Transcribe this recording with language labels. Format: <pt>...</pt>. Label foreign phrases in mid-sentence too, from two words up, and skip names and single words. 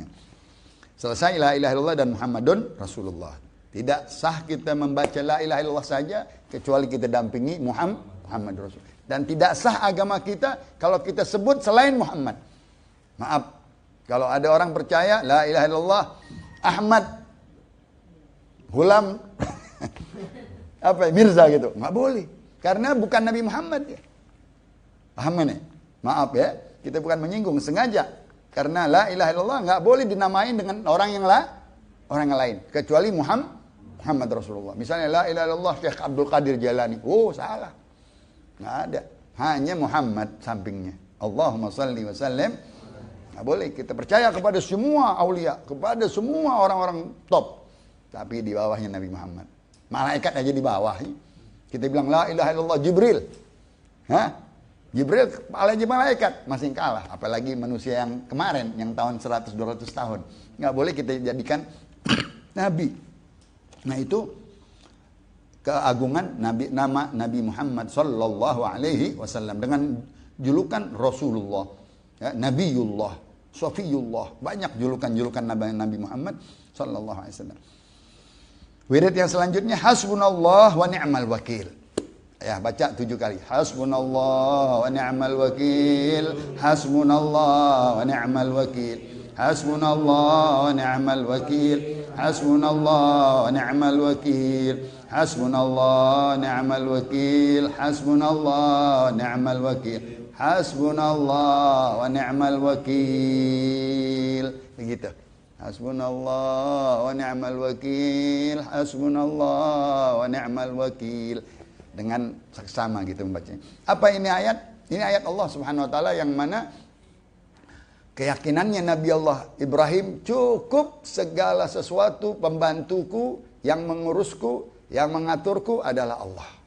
<ar>Selesai لا إله إلا الله dan محمد رسول الله.</ar> <id>Tidak sah kita membaca</id> <ar>لا إله إلا الله</ar> <id>saja kecuali kita dampingi</id> <ar>محمد رسول.</ar> <id>Dan tidak sah agama kita kalau kita sebut selain Muhammad. Maaf, kalau ada orang percaya</id> <ar>لا إله إلا الله</ar> <id>Ahmad Hulam Mirza gitu, nggak boleh. Karena bukan Nabi Muhammad ya. Paham ya? Maaf ya, kita bukan menyinggung sengaja. Karena</id> <ar>لا إله إلا الله</ar> <id>nggak boleh dinamain dengan orang yang lain kecuali</id> <ar>محمد رسول الله.</ar> <id>Misalnya</id> <ar>لا إله إلا الله</ar> <id>Syekh Abdul Qadir Jalani. Oh, salah. Nggak ada. Hanya Muhammad sampingnya.</id> <ar>اللهم صل وسلم.</ar> <id>Nggak boleh. Kita percaya kepada semua aulia, kepada semua orang-orang top. Tapi di bawahnya Nabi Muhammad. Malaikat aja di bawah. Kita bilang</id> <ar>لا إله إلا الله</ar> <id>Jibril. Hah? Jibril kepala aja malaikat masih kalah, apalagi manusia yang kemarin yang tahun 100-200 tahun. Nggak boleh kita jadikan nabi. Nah, itu keagungan nama Nabi Muhammad</id> <ar>صلى الله عليه وسلم</ar> <id>dengan julukan Rasulullah, ya, Nabiullah, Safiyullah, banyak julukan-julukan Nabi Muhammad</id> <ar>صلى الله عليه وسلم.</ar> <id>Wirid yang selanjutnya</id> <ar>حسبنا الله ونعم الوكيل.</ar> <id>Ya, baca 7 kali.</id> <ar>حسبنا الله ونعم الوكيل. حسبنا الله ونعم الوكيل. حسبنا الله ونعم الوكيل. حسبنا الله ونعم الوكيل. حسبنا الله ونعم الوكيل. حسبنا الله ونعم الوكيل. حسبنا الله ونعم الوكيل.</ar> <id>Begitu.</id> <ar>حسبنا الله ونعم الوكيل. حسبنا الله ونعم الوكيل.</ar> <id>Dengan seksama gitu membacanya. Apa ini ayat? Ini ayat Allah</id> <ar>سبحانه وتعالى</ar> <id>yang mana keyakinannya Nabi Allah Ibrahim, cukup segala sesuatu pembantuku, yang mengurusku, yang mengaturku adalah Allah.</id>